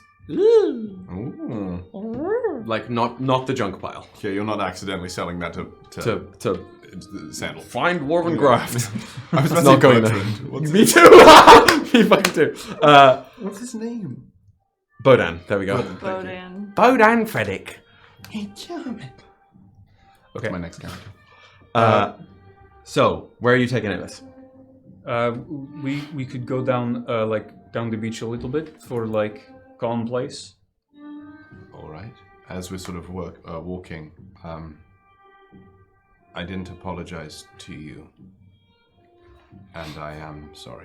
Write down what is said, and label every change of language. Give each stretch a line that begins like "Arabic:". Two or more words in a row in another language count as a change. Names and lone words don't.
English: Ooh. Like not the junk pile. Okay, you're not accidentally selling that to Sandal. Find Dwarven Graft. I was about Not to going say there. Bertrand. What's Me too. Me fucking too. What's his name? Bodan. There we go. Bodan. Bodan Freddick. Hey, German. Okay. My next character. So where are you taking Aelys? We could go down down the beach a little bit for like calm place. All right. As we're sort of walking, I didn't apologize to you, and I am sorry.